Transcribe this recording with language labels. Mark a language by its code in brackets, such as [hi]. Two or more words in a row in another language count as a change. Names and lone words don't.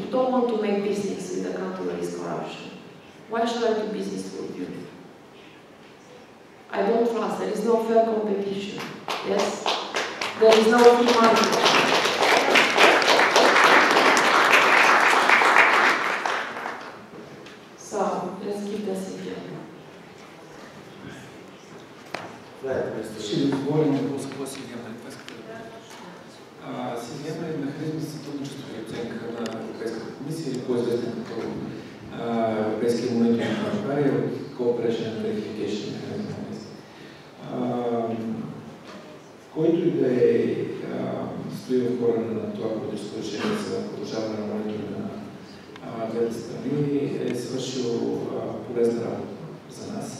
[en] You don't want to make business with a country where there is corruption. Why should I do business with you? I don't trust. There is no fair competition. Yes? There is no free market. So, let's keep this in here. [bg] Ще ви отговорим на въпроса, какво си няма. Система е механизъм за сътрудничество и оценка на Европейската комисия или по-известен като Европейския мониторинг на България от Cooperation and Verification Mechanism, който и да стои в корена на това политическо решение за продължаване на мониторинга на двете страни, е свършил полезна работа за нас.